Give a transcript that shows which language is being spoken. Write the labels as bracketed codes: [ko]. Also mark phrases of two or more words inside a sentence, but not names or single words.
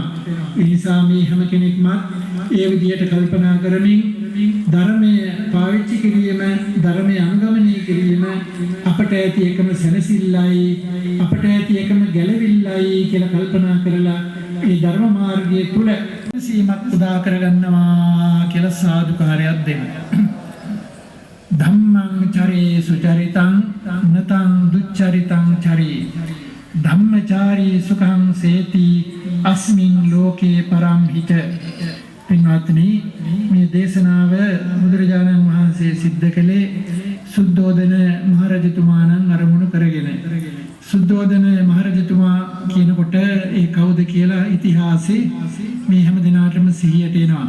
[si] ඒ නිසා මේ හැම කෙනෙක්ම ඒ විදිහට කල්පනා කරමින් ධර්මය පාවිච්චි කිරීම, ධර්මය අනුගමනය කිරීම අපට ඇති එකම සැනසෙල්ලයි, අපට ඇති එකම ගැලවිල්ලයි කියලා කල්පනා කරලා ඒ ධර්ම මාර්ගයේ තුල සීමක් උදා කරගන්නවා කියලා සාදුකාරයක් දෙන්න. [pi] ධම්මං චරේ සුචරිතං නතං දුච්චරිතං චරේ ධම්මචාරී සුඛං සේති අස්මින් ලෝකේ පරම් හිත. [si] පින්වත්නි, මේ දේශනාව බුදුරජාණන් වහන්සේ සිද්ධ කළේ සුද්ධෝදන මහරජතුමාණන් අරමුණු කරගෙන. සුද්ධෝදන මහරජතුමා කියනකොට ඒ කවුද කියලා ඉතිහාසයේ මේ හැම දිනාටම සිහියට එනවා.